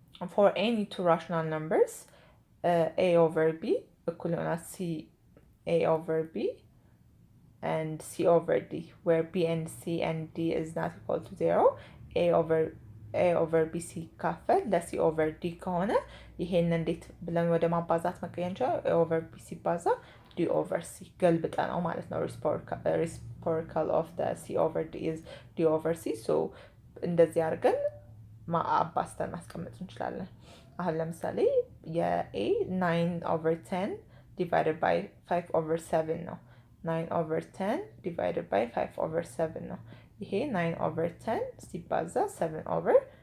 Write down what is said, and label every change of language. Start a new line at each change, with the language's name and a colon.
English: ፎር ኤኒ ቱ ራሽናል ነምበርስ ኤ ኦቨር ቢ
Amharic: እኩል ይሆናል
English: ሲ ኤ ኦቨር ቢ and c over d, where b and c and d is not equal to 0.
Amharic: a over b ሲካፈል ለc over d ከሆነ ይሄን እንዴት ብለን ወደ ማባዛት መቀየር እንችላለን?
English: a over b
Amharic: ሲባዛ
English: d over c
Amharic: ገልብጠ ነው ማለት ነው።
English: reciprocal of the c over d is d over c.
Amharic: so እንደዚህ አድርገን አባዝተን ማስቀመጥ እንችላለን። አሁን ለምሳሌ የa 9 over 10 divided by 5 over 7 ነው። 9 over 10 divided by 5 over 7 ነው። ይሄ 9 over 10 ሲባዛ 7 over